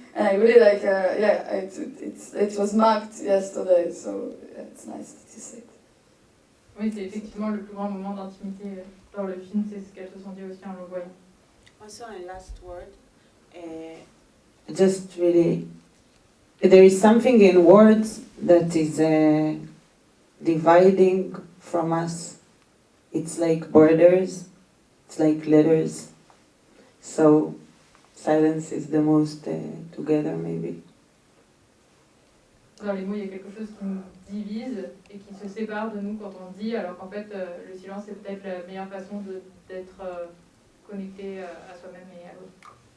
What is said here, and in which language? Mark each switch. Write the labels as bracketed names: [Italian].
[English] And I really like, it was marked yesterday, so it's nice that you say it. [French] Oui, c'est effectivement le plus grand moment d'intimité dans le film, c'est ce qu'elles se sont dit aussi en le voyant. [English] Also, a last word. Just really, there is something in words that is dividing from us. It's like borders, it's like letters. So, silence is the most together, maybe. [French] Dans les mots, il y a quelque chose qui nous divise et qui se sépare de nous quand on dit, alors qu'en fait, le silence est peut-être la meilleure façon d'être connecté à soi-même et à l'autre.